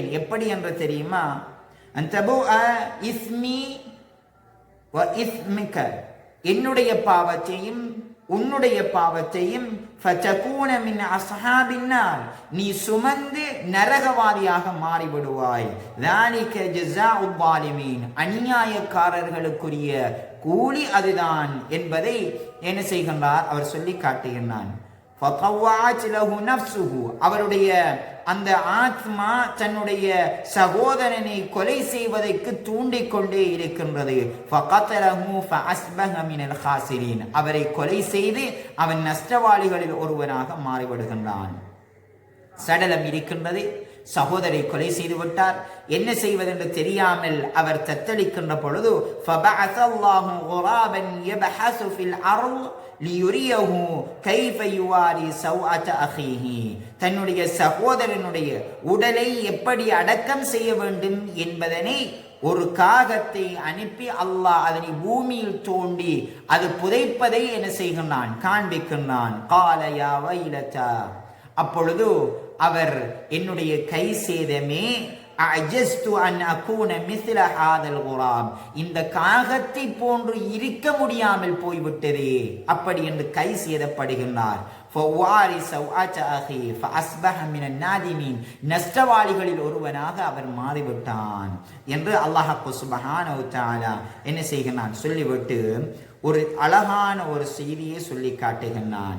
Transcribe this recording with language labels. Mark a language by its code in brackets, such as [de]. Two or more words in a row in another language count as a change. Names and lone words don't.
[ta] எப்படி என்று தெரியுமா? [ar] أن تبوء إثمي وإثمك, [ta] என்னுடைய பாவத்தையும் உன்னுடைய பாவத்தையும், [ar] فتكون من أصحاب النار, [ta] நீ சுமந்து நரகவாதியாக மாறிவிடுவாய். [ar] ذلك جزاء الظالمين, [ta] அநியாயக்காரர்களுக்குரிய கூலி அதுதான் என்பதை என்ன செய்கின்றார், அவர் சொல்லி காட்டுகின்றான். [ar] فطوعت له نفسه, [ta] அவருடைய அந்த ஆத்மா தன்னுடைய சகோதரனை கொலை செய்வதற்கு தூண்டிக்கொண்டே இருக்கின்றது. [ar] فقتله فاصبح من الخاسرين, [ta] அவரை கொலை செய்து அவன் நஷ்டவாளிகளில் ஒருவனாக மாறிவிடுகின்றான். சடலம் இருக்கின்றது, சகோதரை கொலை செய்து விட்டார். என்ன செய்வதென்று தெரியாமல் அவர் தத்தளிக்கின்ற பொழுது, [ar] فبعث الله غرابا يبحث في الارض ليريه كيف يواري سوءة اخيه, [ta] தன்னுடைய சகோதரனுடைய உடலை எப்படி அடக்கம் செய்ய வேண்டும் என்பதனை ஒரு காகத்தை அனுப்பி அல்லாஹ் அதனை பூமியில் தோண்டி அது புதைப்பதை என்ன செய்கின்றான், காண்பிக்கின்றான். [ar] قال يا ويلتى, [ta] அப்பொழுது அவர் என்னுடைய கை சேதமே, [ar] أعجزت أن أكون مثل هذا الغراب, [ta] இந்த காகத்தை போன்று இருக்க முடியாமல் போய்விட்டதே, அப்படி என்று கை சேதப்படுகின்றார். [ar] فأواري سوءة أخي فأصبح من النادمين, [ta] நஷ்டவாளிகளில் ஒருவனாக அவர் மாறிவிட்டான் என்று [ar] الله سبحانه وتعالى [ta] என்ன செய்கிறான் சொல்லிவிட்டு ஒரு அழகான ஒரு செய்தியை சொல்லி காட்டுகின்றான்.